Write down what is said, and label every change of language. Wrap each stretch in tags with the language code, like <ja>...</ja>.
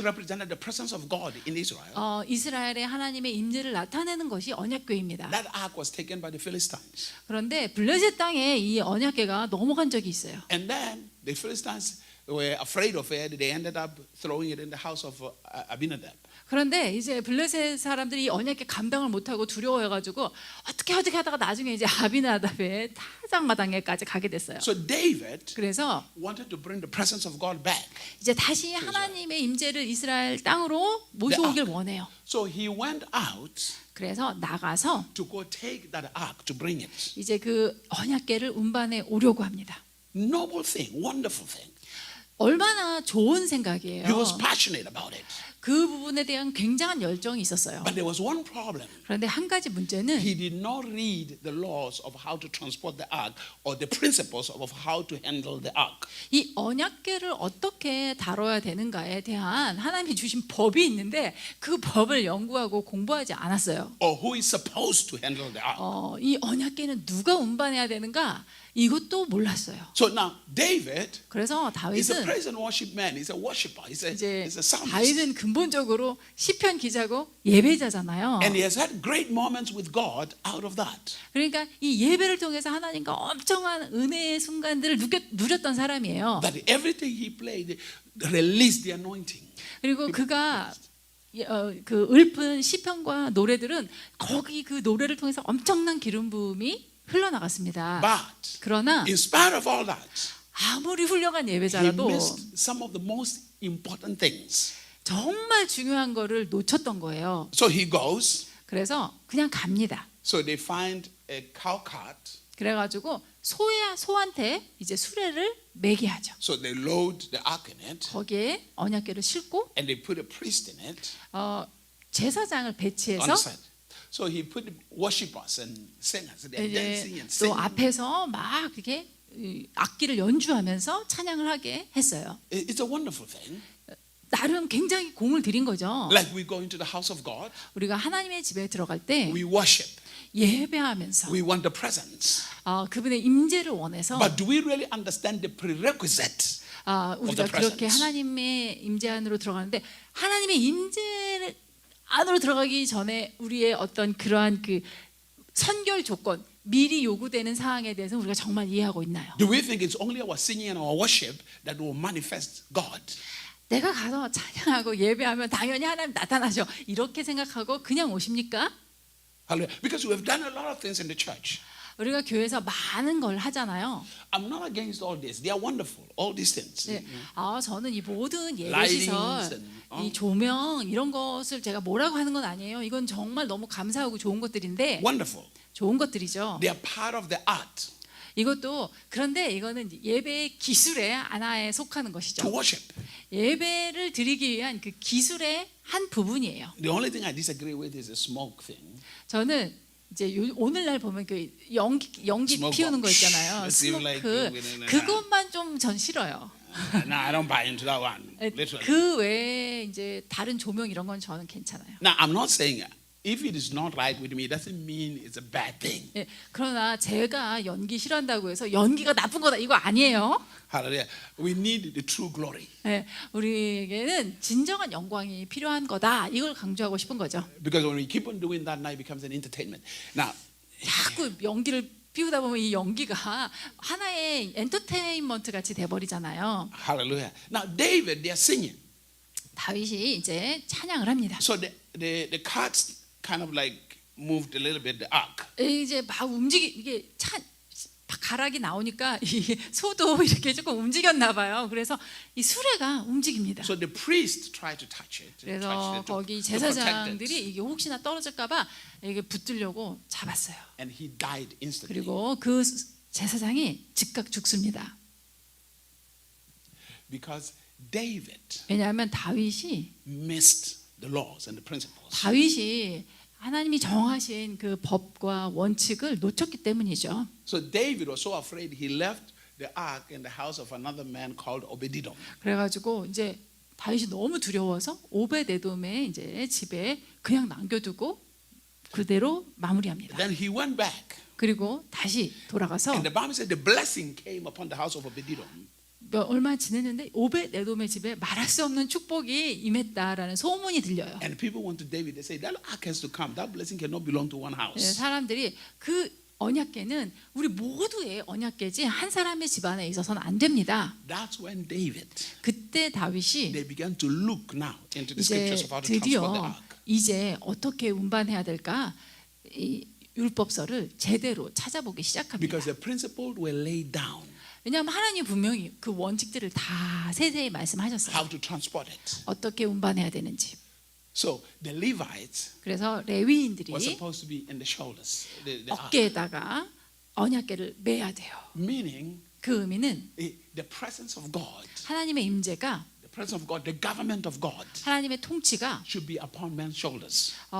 <en>represented the presence of God in Israel,</en> <ko>이스라엘의 하나님의 임재를 나타내는 것이 언약궤입니다.</ko> <en>that ark was taken by the Philistines.</en> <ko>그런데 블레셋 땅에 이 언약궤가 넘어간 적이 있어요.</ko> <en>And then the Philistines were afraid of it. They ended up throwing it in the house of Abinadab.</en> <ko>그런데 이제 블레셋 사람들이 이 언약궤 감당을 못하고 두려워해가지고 어떻게 하다가 나중에 이제 아비나답의 타작마당에까지 가게 됐어요.</ko> <en>So David</en> <ko>그래서</ko> <en>wanted to bring the presence of God back.</en> <ko>이제 다시 하나님의 임재를 이스라엘 땅으로 모셔오길 원해요.</ko> <en>So he went out</en> <ko>그래서 나가서</ko> <en>to go take that ark to bring it.</en> <ko>이제 그 언약궤를 운반해 오려고 합니다.</ko> <en>Noble thing, wonderful thing.</en> <ko>얼마나 좋은 생각이에요.</ko> <en>He was passionate about it.</en> <ko>그 부분에 대한 굉장한 열정이 있었어요.</ko> <en>But there was one problem.</en> <ko>그런데 한 가지 문제는</ko> <en>He did not read the laws of how to transport the ark or the principles of how to handle the ark.</en> <ko>이 언약궤를 어떻게 다뤄야 되는가에 대한 하나님이 주신 법이 있는데 그 법을 연구하고 공부하지 않았어요.</ko> <en>Or who is supposed to handle the ark.</en> <ko>이 언약궤는 누가 운반해야 되는가 이것도 몰랐어요.</ko> <en>So now David</en> <ko>그래서</ko> <en>is a</en> <ko>다윗은</ko> <en>praise and worship man. He's a worshiper. He's</en> <ko>이제</ko> <en>a psalmist.</en> <ko>다윗은 근본적으로 시편 기자고 예배자잖아요.</ko> <en>And he has had great moments with God out of that.</en> <ko>그러니까 이 예배를 통해서 하나님과 엄청난 은혜의 순간들을 누렸던 사람이에요.</ko> <en>That everything he played released the anointing.</en> <ko>그리고 그가 그 읊은 시편과 노래들은 거기 그 노래를 통해서 엄청난 기름 부음이 흘러나갔습니다.</ko> <en>But</en> <ko>그러나</ko> <en>in spite of all that,</en> <ko>아무리 훌륭한</ko> <en>he</en> <ko>예배자라도</ko> <en>missed some of the most important things.</en> <ko>정말 중요한 거를 놓쳤던 거예요.</ko> <en>So he goes.</en> <ko>그래서 그냥 갑니다.</ko> <en>So they find a cow cart.</en> <ko>그래가지고 소한테 이제 수레를 매게 하죠.</ko> <en>So they load the ark in it,</en> <ko>거기에 언약궤를 싣고</ko> <en>and they put a priest in it</en> <ko>제사장을</ko> <en>on</en> <ko>배치해서</ko> <en>the side. So he put worshippers and singers. They're dancing</en> <ko>이제</ko> <en>and</en> <ko>또</ko> <en>singing.</en> <ko>앞에서 막 이렇게 악기를 연주하면서 찬양을 하게 했어요.</ko> <en>It's a wonderful thing.</en> <ko>나름 굉장히 공을 들인 거죠.</ko> <en>Like we go into the house of God,</en> <ko>우리가 하나님의 집에 들어갈 때</ko> <en>we worship.</en> <ko>예배하면서</ko> <en>We want the presence.</en> <ko>그분의 임재를 원해서</ko> <en>But do we really understand the prerequisite?</en> <ko>우리가</ko> <en>the</en> <ko>그렇게</ko> <en>presence.</en> <ko>하나님의 임재 안으로 들어가는데 하나님의 임재 안으로 들어가기 전에 우리의 어떤 그러한 그 선결 조건 미리 요구되는 사항에 대해서 우리가 정말 이해하고 있나요?</ko> <en>Do we think it's only our singing and our worship that will manifest God?</en> <ko>내가 가서 찬양하고 예배하면 당연히 하나님 나타나죠. 이렇게 생각하고 그냥 오십니까?</ko> <en>Hallelujah. Because we have done a lot of things in the church.</en> <ko>우리가 교회에서 많은 걸 하잖아요.</ko> <en>I'm not against all this. They are wonderful. All these things.</en> <ko>네. 저는 이 모든 예배</ko> <en>Lightings</en> <ko>시설,</ko> <en>and,</en> <ko>이 조명 이런 것을 제가 뭐라고 하는 건 아니에요. 이건 정말 너무 감사하고 좋은 것들인데</ko> <en>Wonderful.</en> <ko>좋은 것들이죠.</ko> <en>They are part of the art</en> <ko>이것도 그런데 이거는 예배의 기술의 하나에 속하는</ko> <en>to</en> <ko>것이죠.</ko> <en>worship.</en> <ko>예배를 드리기 위한 그 기술의 한 부분이에요.</ko> <en>The only thing I disagree with is the smoke thing.</en> <ko>저는 이제 오늘날 보면 그 연기</ko> <en>Smoke</en> <ko>피우는 거</ko> <en>bomb.</en> <ko>있잖아요.</ko> <en>Let's see like</en> <ko>스모크 그것만 좀 전 싫어요.</ko> <en>No, I don't buy into that one. Literally.</en> <ko>그 외에 이제 다른 조명 이런 건 저는 괜찮아요.</ko> <en>Now, I'm not saying if it is not right with me, it doesn't mean it's a bad thing.</en> <ko>예, 그러나 제가 연기 싫어한다고 해서 연기가 나쁜 거다 이거 아니에요.</ko> <en>Hallelujah. We need the true glory.</en> <ko>예, 우리에게는 진정한 영광이 필요한 거다. 이걸 강조하고 싶은 거죠.</ko> <en>Because when we keep on doing that, now it becomes an entertainment. Now,</en> <ko>자꾸 연기를 피우다 보면 이 연기가 하나의 엔터테인먼트 같이 돼버리잖아요.</ko> <en>hallelujah. Now, David, they are singing.</en> <ko>다윗이 이제 찬양을 합니다.</ko> <en>So the carts kind of like moved a little bit, the ark.</en> <ko>이제 막 이게 가락이 나오니까 이 소도 이렇게 조금 움직였나 봐요. 그래서 이 수레가 움직입니다.</ko> <en>So the priest tried to touch it.</en> <ko>그래서 거기</ko> <en>to protect</en> <ko>제사장들이</ko> <en>it.</en> <ko>이게 혹시나 떨어질까봐 이게 붙들려고 잡았어요.</ko> <en>And he died instantly.</en> <ko>그리고 그 제사장이 즉각 죽습니다.</ko> <en>Because David</en> <ko>왜냐하면 다윗이</ko> <en>missed the laws and the principles.</en> <ko>하나님이 정하신 그 법과 원칙을 놓쳤기 때문이죠.</ko> <en>So David was so afraid he left the ark in the house of another man called Obed-Edom.</en> <ko>그래가지고 이제 다윗이 너무 두려워서 오베데돔의 이제 집에 그냥 남겨두고 그대로 마무리합니다.</ko> <en>Then he went back.</en> <ko>그리고 다시 돌아가서</ko> <en>And the Bible said the blessing came upon the house of Obed-Edom.</en> <ko>얼마 지냈는데 오베데돔의 집에 말할 수 없는 축복이 임했다라는 소문이 들려요.</ko> <en>And people went to David. They say that ark has to come. That blessing cannot belong to one house.</en> <ko>사람들이 그 언약궤는 우리 모두의 언약궤지 한 사람의 집안에 있어서는 안 됩니다.</ko> <en>That's when David,</en> <ko>그때 다윗이</ko> <en>they began to look now into the</en> <ko>이제</ko> <en>scriptures of how to transport the</en> <ko>드디어</ko> <en>ark.</en> <ko>이제 어떻게 운반해야 될까 이 율법서를 제대로 찾아보기 시작합니다.</ko> <en>Because the principles were laid down.</en> <ko>왜냐하면 하나님 분명히 그 원칙들을 다 세세히 말씀하셨어요.</ko> <en>How to transport it.</en> <ko>어떻게 운반해야 되는지.</ko> <en>So the Levites</en> <ko>그래서 레위인들이</ko> <en>were supposed to be in the shoulders. The ark.</en> <ko>어깨에다가 언약궤를 매야 돼요.</ko> <en>Meaning</en> <ko>그 의미는</ko> <en>the presence of God,</en> <ko>하나님의 임재가</ko> <en>the presence of God, the government of God</en> <ko>하나님의 통치가</ko> <en>should be upon men's shoulders.</en>